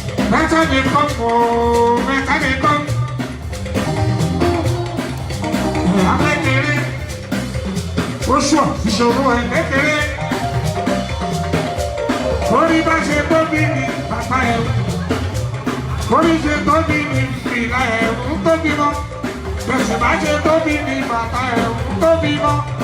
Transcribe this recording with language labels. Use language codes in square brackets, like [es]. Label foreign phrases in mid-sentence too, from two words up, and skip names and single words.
[pcm] Better dey come for, better dey come. [yo] Abẹ́kẹ̀rẹ́. Ó sọ ìṣòro ẹ̀ kékeré. Orí bá ṣe tóbi ni bàbá ẹ̀. Orí ṣe tóbi ni ìlà ẹ̀ ń tóbi mọ́. Bẹ̀sẹ̀ bá ṣe tóbi ni bàbá ẹ̀ ń tóbi mọ́.